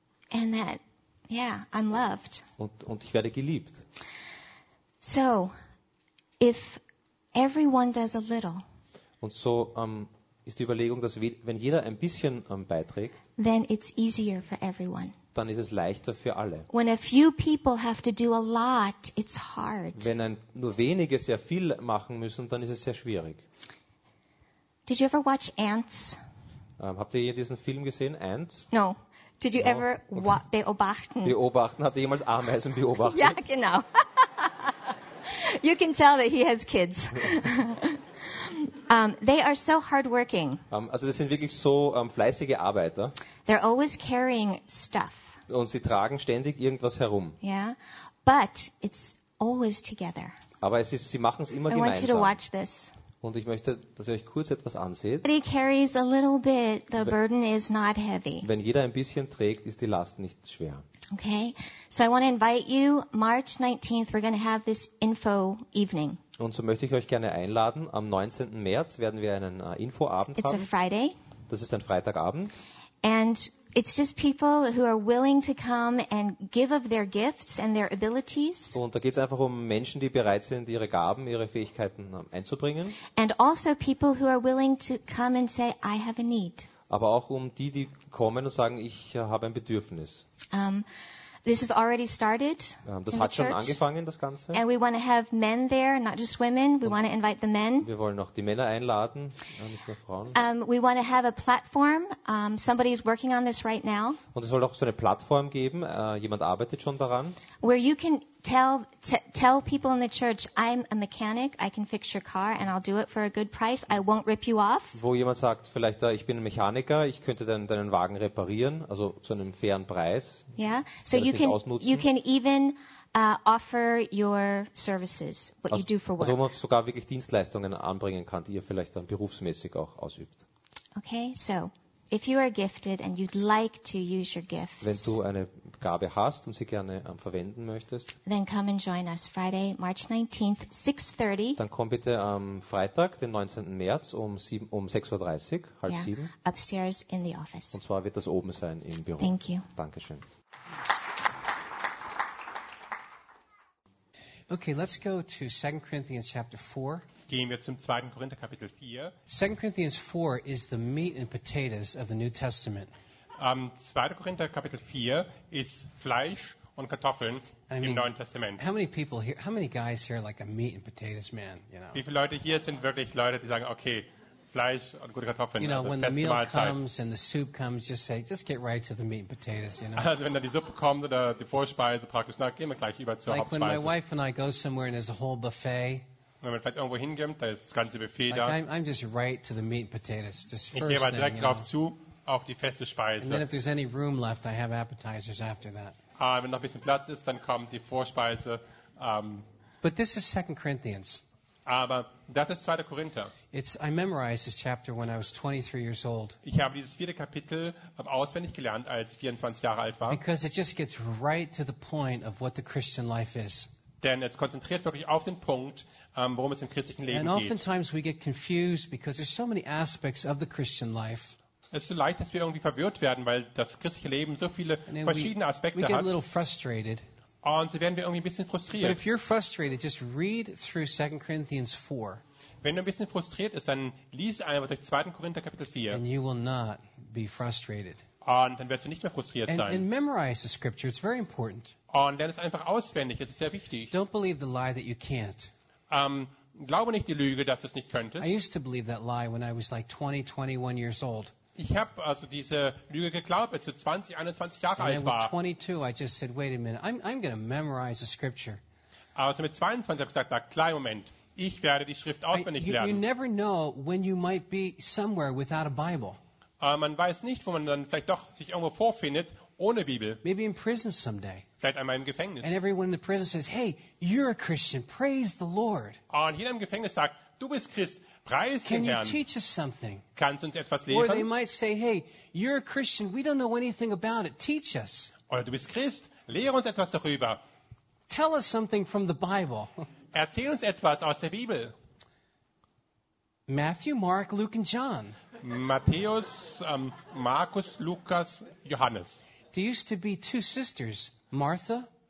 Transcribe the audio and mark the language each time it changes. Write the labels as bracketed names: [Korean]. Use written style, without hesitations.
[English] And that. Yeah, I'm loved. [German] Und ich werde geliebt. [English] So, if everyone does a little. [German] Und so ist die Überlegung, dass wenn jeder ein bisschen beiträgt, [English] then it's easier for everyone. [German] Dann ist es leichter für alle. [English] When a few people have to do a lot, it's hard. [German] Wenn nur wenige sehr viel machen müssen, dann ist es sehr schwierig. [English] Did you ever watch Ants? [German] Habt ihr diesen Film gesehen, Ants? [English] No. Did you ever [German] beobachten? Beobachten? Habt ihr jemals Ameisen beobachtet? Ja, genau. [English] You can tell that he has kids. they are so hardworking. [German] Also das sind wirklich so fleißige Arbeiter. [English] They're always carrying stuff. [German] Und sie tragen ständig irgendwas herum. [English] Yeah, but it's always together. [German] Aber es ist, sie machen es immer gemeinsam. [English] I want you to watch this. [German] Und ich möchte, dass ihr euch kurz etwas anseht. [English] But he carries a little bit, the burden is not heavy. [German] Wenn jeder ein bisschen trägt, ist die Last nicht schwer. [English] Okay, so I want to invite you, March 19th, we're going to have this info evening. [German] Und so möchte ich euch gerne einladen, am 19. März werden wir einen Infoabend [English] it's [German] haben. [English] It's a Friday. [German] Das ist ein Freitagabend. [English] And it's just people who are willing to come and give of their gifts and their abilities. [German] Und da geht's einfach um Menschen, die bereit sind, ihre Gaben, ihre Fähigkeiten einzubringen. [English] And also people who are willing to come and say, I have a need. [German] Aber auch um die, die kommen und sagen, ich habe ein Bedürfnis. [English] This has already started. [German] Das hat schon angefangen, das Ganze. [English] And we want to have men there, not just women. We want to invite the men. [German] Wir wollen auch die Männer einladen, nicht nur Frauen. [English] We want to have a platform. Somebody is working on this right now. [German] Und es soll auch so eine Plattform geben. Jemand arbeitet schon daran. [English] Where you can tell people in the church, I'm a mechanic. I can fix your car, and I'll do it for a good price. I won't rip you off. [German] Wo jemand sagt, vielleicht, ich bin ein Mechaniker. Ich könnte deinen Wagen reparieren, also zu einem fairen Preis. [English] Yeah. So you can even offer your services, what you do for work. [German] Also man sogar wirklich Dienstleistungen anbringen kann, die ihr vielleicht dann berufsmäßig auch ausübt. [English] Okay. So. If you are gifted and you'd like to use your gifts, [German] wenn du eine Gabe hast und sie gerne verwenden möchtest, [English] then come and join us Friday, March 19th, 6:30. [German] Dann komm bitte am Freitag, den 19. März um 6:30 Uhr, halb sieben. [English] Yeah, upstairs in the office. [German] Und zwar wird das oben sein im Büro. [English] Thank you. [German] Dankeschön. [English] Okay, let's go to 2 Corinthians chapter 4. [German] Gehen wir zum 2. Korinther Kapitel 4. [English] 2 Corinthians 4 is the meat and potatoes of the New Testament. [German] 2. Korinther Kapitel 4 ist Fleisch und Kartoffeln im Neuen Testament. [English] How many guys here are like a meat and potatoes man, you know? [German] Wie viele Leute hier sind wirklich Leute, die sagen, okay, Fleisch und gute Kartoffeln, [English] you know, [German] also [English] when [German] feste [English] the meal [German] Mahlzeit. [English] Comes and the soup comes, just get right to the meat and potatoes, you know. [German] Also wenn dann die Suppe kommt oder die Vorspeise praktisch, dann gehen wir gleich über zur [English] like [German] Hauptspeise. [English] Like when my wife and I go somewhere and there's a whole buffet. [German] Wenn man vielleicht irgendwo hingeht, da ist das ganze Buffet [English] like [German] da. [English] I'm just right to the meat and potatoes, just [German] ich gehe mal direkt [English] thing, [German] drauf [English] know. [German] Zu auf die feste Speise. [English] And then if there's any room left, I have appetizers after that. [German] Wenn noch ein bisschen Platz ist, dann kommt die Vorspeise. [English] But this is 2 Corinthians. [German] Aber das ist 2. Korinther. [English] I memorized this chapter when I was 23 years old. [German] Ich habe dieses vierte Kapitel auswendig gelernt, als ich 24 Jahre alt war. [English] Because it just gets right to the point of what the Christian life is. [German] Denn es konzentriert wirklich auf den Punkt, worum es im christlichen Leben geht. [English] And oftentimes we get confused because there's so many aspects of the Christian life. [German] Es ist so leicht, dass wir irgendwie verwirrt werden, weil das christliche Leben so viele verschiedene Aspekte hat. [English] We get a little frustrated. [German] Und so werden wir irgendwie ein bisschen frustriert. [English] But if you're frustrated, just read through 2 Corinthians 4. [German] Wenn du ein bisschen frustriert bist, dann lies einfach durch 2. Korinther Kapitel 4. [English] And you will not be frustrated. [German] Und dann wirst du nicht mehr frustriert sein. [English] And memorize the scripture. It's very important. [German] Und lerne es einfach auswendig. Es ist sehr wichtig. [English] Don't believe the lie that you can't. [German] Glaube nicht die Lüge, dass du es nicht könntest. [English] I used to believe that lie when I was like 20, 21 years old. [German] Ich habe also diese Lüge geglaubt, als ich 20, 21 Jahre alt war. [English] 22, I just said, wait a minute, I'm going to memorize the scripture. [German] Also mit 22 habe ich gesagt, na klar, Moment, ich werde die Schrift auswendig lernen. [English] You never know when you might be somewhere without a Bible. [German] Man weiß nicht, wo man dann vielleicht doch sich irgendwo vorfindet ohne Bibel. [English] Maybe in prison someday. [German] Vielleicht einmal im Gefängnis. [English] And everyone in the prison says, hey, you're a Christian, praise the Lord. [German] Und jeder im Gefängnis sagt, du bist Christ. [English] Can you teach us something? [German] Kannst du uns etwas lehren? [English] Or they might say, hey, you're a Christian, we don't know anything about it, teach us. [German] Oder du bist Christ, lehre uns etwas darüber. [English] Tell us something from the Bible. [German] Erzähl uns etwas aus der Bibel. [English] Matthew, Mark, Luke and John. [German] Matthäus, Markus, Lukas, Johannes. [English] There used to be two sisters, Martha.